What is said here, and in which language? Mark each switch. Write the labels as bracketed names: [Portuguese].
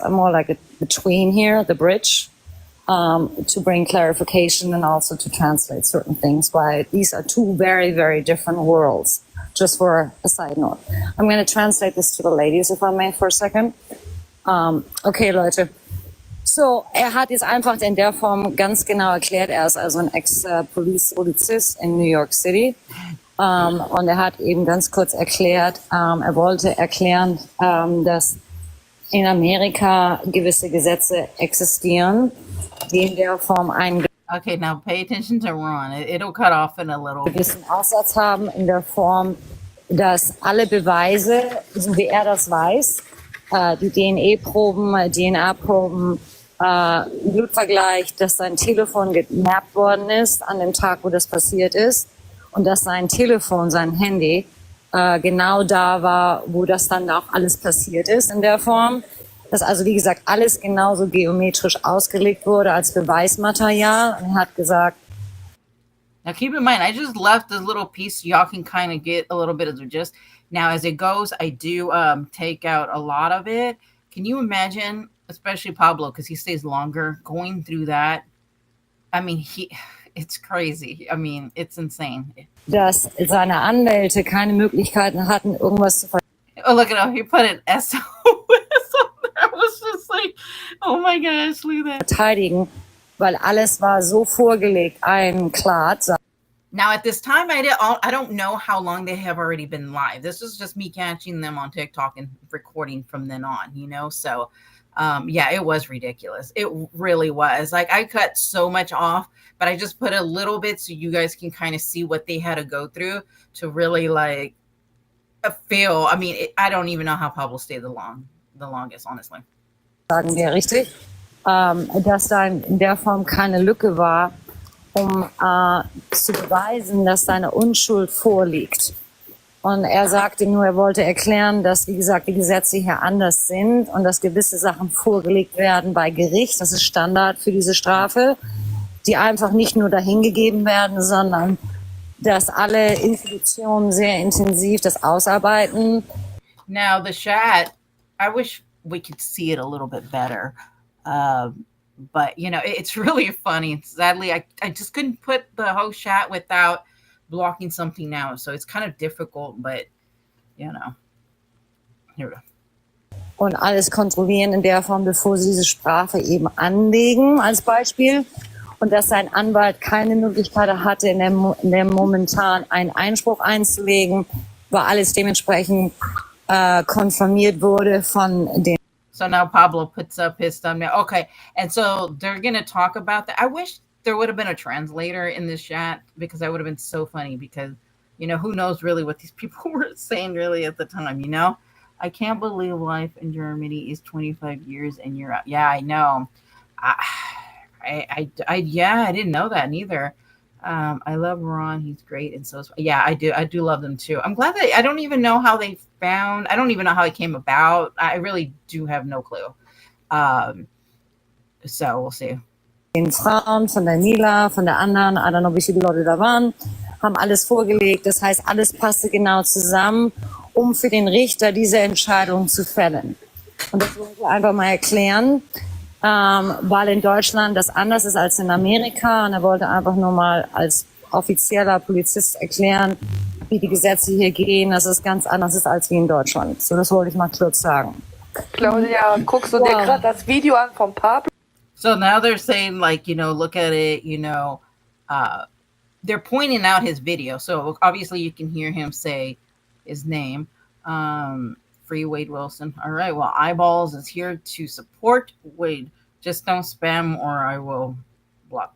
[English] I'm more like a between here, the bridge, to bring clarification and also to translate certain things. Why these are two very, very different worlds. Just for a side note. I'm going to translate this to the ladies, if I may, for a second. [German] Okay, Leute. So, hat jetzt einfach in der Form ganz genau erklärt, ist also ein Ex-Polizist in New York City. Und hat eben ganz kurz erklärt, wollte erklären, dass in Amerika gewisse Gesetze existieren, die in der Form [English] Okay, now pay attention to Ron. It'll cut off in a little. [German] Gewissen Aussatz haben in der Form, dass alle Beweise, so wie er das weiß, die DNA-Proben, DNA-Proben, Blutvergleich, dass sein Telefon gemappt worden ist an dem Tag, wo das passiert ist und dass sein Telefon, sein Handy, genau da war, wo das dann auch alles passiert ist in der Form. Dass also, wie gesagt, alles genauso geometrisch ausgelegt wurde als Beweismaterial. Und er hat gesagt, [English] now keep in mind, I just left this little piece so y'all can kind of get a little bit of the gist. Now, as it goes, I do take out a lot of it. Can you imagine, especially Pablo, because he stays longer, going through that? I mean, it's crazy. I mean, it's insane. [German] Dass seine Anwälte keine Möglichkeiten hatten, irgendwas zu [English] Oh, look at him. He put an SOS on there. I was just like, oh my gosh, look at that. [German] Verteidigen, weil alles war so vorgelegt, klar. [English] Now, at this time, I don't know how long they have already been live. This is just me catching them on TikTok and recording from then on, you know? So, yeah, it was ridiculous. It really was. Like, I cut so much off, but I just put a little bit so you guys can kind of see what they had to go through to really, like, feel. I mean, I don't even know how Pablo stayed the longest, honestly. [German] Sagen wir richtig, dass da in der Form keine Lücke war, zu beweisen, dass seine Unschuld vorliegt. Und er sagte nur, er wollte erklären, dass, wie gesagt, die Gesetze hier anders sind und dass gewisse Sachen vorgelegt werden bei Gericht. Das ist Standard für diese Strafe, die einfach nicht nur dahingegeben werden, sondern dass alle Institutionen sehr intensiv das ausarbeiten. [English] Now the chat, I wish we could see it a little bit better. But, you know, it's really funny. Sadly, I just couldn't put the whole chat without blocking something now. So it's kind of difficult, but, you know. Here we go. [German] Und alles kontrollieren in der Form, bevor sie diese Strafe eben anlegen, als Beispiel. Und dass sein Anwalt keine Möglichkeit hatte, in der momentan einen Einspruch einzulegen, weil alles dementsprechend konfirmiert wurde von den. [English] So now Pablo puts up his thumbnail. Okay, and so they're going to talk about that. I wish there would have been a translator in this chat because that would have been so funny because, you know, who knows really what these people were saying really at the time, you know? I can't believe life in Germany is 25 years and you're out. Yeah, I know. I didn't know that neither. I love Ron. He's great. And so, yeah, I do love them too. I'm glad that I don't even know how they I don't even know how it came about. I really do have no clue. So we'll see. [German] Den Frauen, von der Nila, von der anderen, [English] I don't know, [German] wie viele Leute da waren, haben alles vorgelegt. Das heißt, alles passte genau zusammen, um für den Richter diese Entscheidung zu fällen. Und das wollte ich einfach mal erklären. Weil in Deutschland das anders ist als in Amerika und er wollte einfach nur mal als offizieller Polizist erklären, wie die Gesetze hier gehen, dass es ganz anders ist als wie in Deutschland. So, das wollte ich mal kurz sagen. Claudia, guckst du dir gerade das Video an von Pablo? [English] So now they're saying, like, you know, look at it, you know, they're pointing out his video. So obviously you can hear him say his name. Free Wade Wilson. All right. Well, Eyeballs is here to support Wade. Just don't spam or I will block.